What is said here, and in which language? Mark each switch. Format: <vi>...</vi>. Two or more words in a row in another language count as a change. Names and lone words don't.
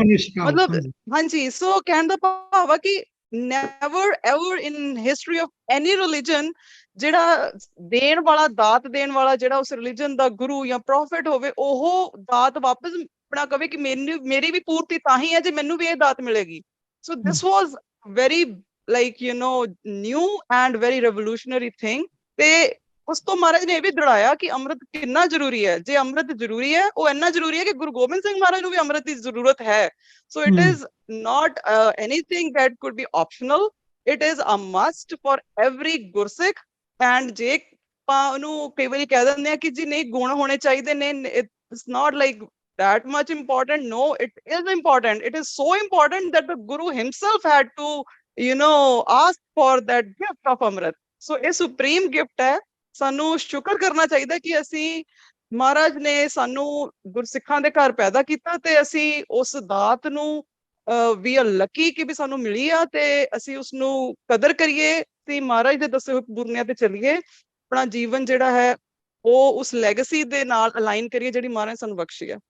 <pa>ਮਤਲਬ ਹਾਂਜੀ, ਸੋ ਕਹਿਣ ਦਾ ਭਾਵ ਆ ਕਿ</pa> <en>never ever in history of any religion</en> <pa>ਜਿਹੜਾ ਦੇਣ ਵਾਲਾ, ਦਾਤ ਦੇਣ ਵਾਲਾ ਜਿਹੜਾ ਉਸ ਰਿਲੀਜਨ ਦਾ ਗੁਰੂ ਜਾਂ ਪ੍ਰੋਫਿਟ ਹੋਵੇ, ਉਹ ਦਾਤ ਵਾਪਸ ਆਪਣਾ ਕਵੇ ਕਿ ਮੇਰੀ ਵੀ ਪੂਰਤੀ ਤਾਂ ਹੀ ਹੈ ਜੇ ਮੈਨੂੰ ਵੀ ਇਹ ਦਾਤ ਮਿਲੇਗੀ।</pa> <en>so this was very like new and very revolutionary thing.</en> <pa>ਤੇ ਉਸ ਤੋਂ ਮਹਾਰਾਜ ਨੇ ਇਹ ਵੀ ਦੜਾਇਆ ਕਿ ਅੰਮ੍ਰਿਤ ਕਿੰਨਾ ਜ਼ਰੂਰੀ ਹੈ। ਜੇ ਅੰਮ੍ਰਿਤ ਜ਼ਰੂਰੀ ਹੈ, ਉਹ ਇੰਨਾ ਜ਼ਰੂਰੀ ਹੈ ਕਿ ਗੁਰੂ ਗੋਬਿੰਦ ਸਿੰਘ ਮਹਾਰਾਜ ਨੂੰ ਵੀ ਅੰਮ੍ਰਿਤ ਦੀ ਜ਼ਰੂਰਤ ਹੈ।</pa> <en>so it is not anything that could be optional, it is a must for every ਗੁਰਸਿੱਖ।</en> <pa>and ਜੇ ਆਪਾਂ ਉਹਨੂੰ ਕਈ ਵਾਰੀ ਕਹਿ ਦਿੰਦੇ ਆ ਕਿ ਜੀ ਨਹੀਂ ਗੁਣ ਹੋਣੇ ਚਾਹੀਦੇ ਨੇ,</pa> <en>it's not like that much important. No, it is important. It is so important that the Guru himself had to ask for that gift of Amrit. So ਇਹ supreme gift ਹੈ।</en> <pa>ਸਾਨੂੰ ਸ਼ੁਕਰ ਕਰਨਾ ਚਾਹੀਦਾ ਕਿ ਅਸੀਂ ਮਹਾਰਾਜ ਨੇ ਸਾਨੂੰ ਗੁਰਸਿੱਖਾਂ ਦੇ ਘਰ ਪੈਦਾ ਕੀਤਾ ਤੇ ਅਸੀਂ ਉਸ ਦਾਤ ਨੂੰ</pa> <en>we are lucky</en> <pa>ਕਿ ਵੀ ਸਾਨੂੰ ਮਿਲੀ ਆ, ਤੇ ਅਸੀਂ ਉਸਨੂੰ ਕਦਰ ਕਰੀਏ ਤੇ ਮਹਾਰਾਜ ਦੇ ਦੱਸੇ ਹੋਏ ਬੁਰਨਿਆਂ ਤੇ ਚੱਲੀਏ, ਆਪਣਾ ਜੀਵਨ ਜਿਹੜਾ ਹੈ ਉਹ ਉਸ ਲੈਗੇਸੀ ਦੇ ਨਾਲ ਅਲਾਈਨ ਕਰੀਏ ਜਿਹੜੀ ਮਹਾਰਾਜ ਸਾਨੂੰ ਬਖਸ਼ੀ ਆ।</pa>